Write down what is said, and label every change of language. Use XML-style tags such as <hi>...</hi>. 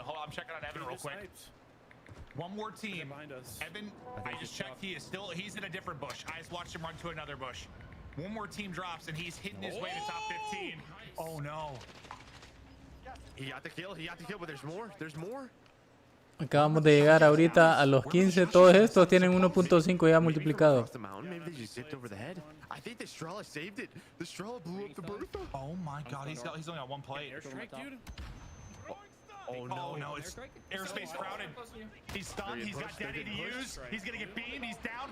<en>Hold on, I'm checking on Evan real quick. One more team. Behind us. Evan, I just checked. He's in a different bush. I just watched him run to another bush. One more team drops and he's hitting his way to top 15. Oh no. He got the kill, but there's more.</en> <es>Acabamos de llegar ahorita a los 15. Todos estos tienen 1.5 ya multiplicado.</es> <en>Maybe they just zipped over the head. I think the Strela saved it. The Strela blew up the Bertha. Oh my god, he's only got 1 plate. Airstrike, dude. Oh no, it's airspace crowded. He's stunned, he's got daddy to use. He's gonna get beamed, he's down.</en>